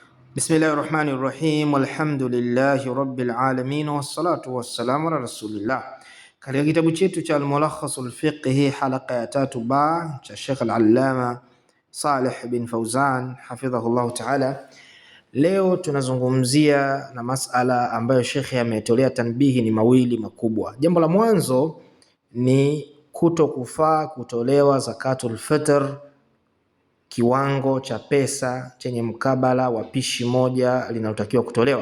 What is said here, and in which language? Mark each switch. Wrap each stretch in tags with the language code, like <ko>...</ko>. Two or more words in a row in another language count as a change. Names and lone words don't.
<ar>بسم الله الرحمن الرحيم، والحمد لله رب العالمين، والصلاة والسلام على رسول الله.</ar> <sw>Katika kitabu chetu cha Al-Mulakhasul Fiqhi halaka ya 3 cha Sheikh Al-Allama Saleh bin Fawzan</sw> <ar>حفظه الله تعالى,</ar> <sw>leo tunazungumzia na masala ambayo Sheikh ametolea tanbihi ni mawili makubwa. Jambo la mwanzo ni kutokufaa kutolewa</sw> <ar>زكاة الفطر</ar> <sw>kiwango cha pesa chenye mkabala wa pishi moja linalotakiwa kutolewa.</sw>